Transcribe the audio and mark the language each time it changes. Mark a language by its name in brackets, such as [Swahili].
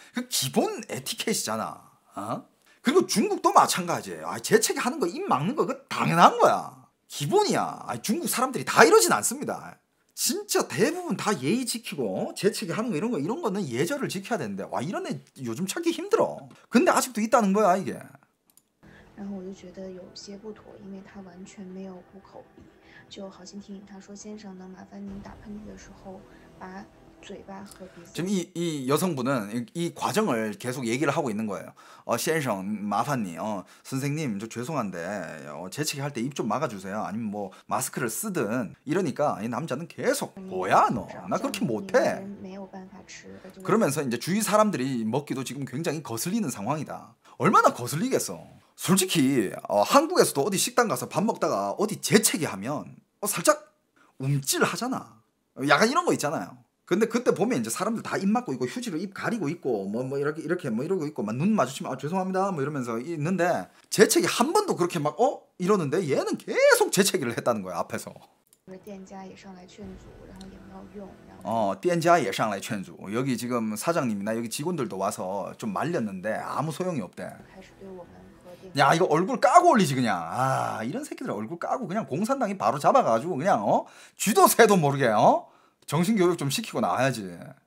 [Korean] 그 기본 에티켓이잖아. 그리고 중국도 마찬가지예요. 재채기 하는 거 입 막는 거 그거 당연한 거야. 기본이야. 중국 사람들이 다 이러진 않습니다. 진짜 대부분 다 예의 지키고 재채기 하는 거 이런 거는 예절을 지켜야 되는데 이런 애 요즘 찾기 힘들어. 근데 아직도 있다는 거야 이게. [Chinese] 然后我就觉得有些不妥，因为他完全没有顾口鼻，就好心提醒他说：“先生，能麻烦您打喷嚏的时候把嘴巴和鼻子。” [Korean] 지금 이 여성분은 이 과정을 계속 얘기를 하고 있는 거예요. 先生, 마판니, 선생님, 저 죄송한데 재채기 할 때 입 좀 막아주세요. 아니면 뭐 마스크를 쓰든 이러니까 이 남자는 계속 뭐야 너, 나 그렇게 못해. 그러면서 이제 주위 사람들이 먹기도 지금 굉장히 거슬리는 상황이다. 얼마나 거슬리겠어. 솔직히 한국에서도 어디 식당 가서 밥 먹다가 어디 재채기 하면 살짝 움찔하잖아. 약간 이런 거 있잖아요. 근데 그때 보면 이제 사람들 다 입 막고 있고 휴지로 입 가리고 있고 뭐 이렇게 뭐 이러고 있고 막 눈 마주치면 죄송합니다 뭐 이러면서 있는데 재채기 한 번도 그렇게 막 이러는데 얘는 계속 재채기를 했다는 거야 앞에서. [Chinese] 店家也上来劝阻，然后也没有用。店家也上来劝阻. [Korean] 여기 지금 사장님이나 여기 직원들도 와서 좀 말렸는데 아무 소용이 없대. 야 이거 얼굴 까고 올리지 그냥. 이런 새끼들 얼굴 까고 그냥 공산당이 바로 잡아가지고 그냥 쥐도 새도 모르게 정신교육 좀 시키고 나와야지.